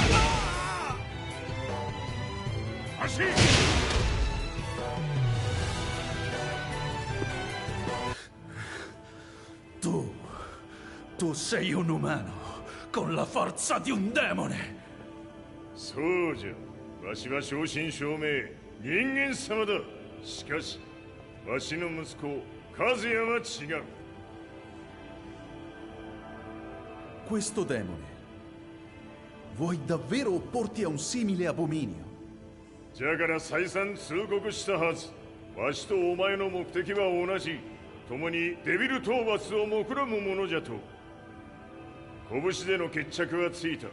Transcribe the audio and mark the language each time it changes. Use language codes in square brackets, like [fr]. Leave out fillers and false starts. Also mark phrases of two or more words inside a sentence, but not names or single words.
[it] Ashi! Tu sei un umano con la forza di un demone! [ja] そうじゃ。わしは正真正銘人間様だ。しかしわしの息子和也は違う。 [it] questo demone. Vuoi davvero opporti a un simile abominio? [ja] じゃから再三通告したはず。わしとお前の目的は同じ。共にデビル討伐を目論むものじゃと。拳での決着はついた。